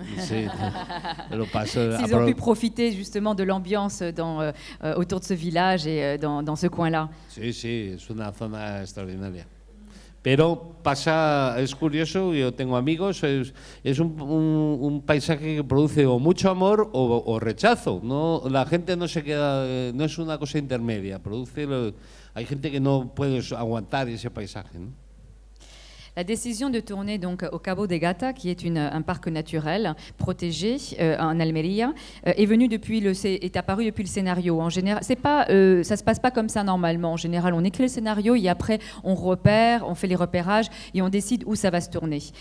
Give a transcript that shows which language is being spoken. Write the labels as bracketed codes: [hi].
[fr] Ils ont pu profiter justement de l'ambiance autour de ce village et dans ce coin-là. [es] Sí, es una zona extraordinaria. Pero es curioso, yo tengo amigos, es un paisaje que produce o mucho amor o rechazo. No, la gente no se queda, no es una cosa intermedia. Hay gente que no puede aguantar ese paisaje, ¿no? [fr] La décision de tourner donc au Cabo de Gata, qui est un parc naturel protégé en Almeria, est apparue depuis le scénario. En général, ça se passe pas comme ça normalement. En général, on écrit le scénario et après on fait les repérages et on décide où ça va se tourner.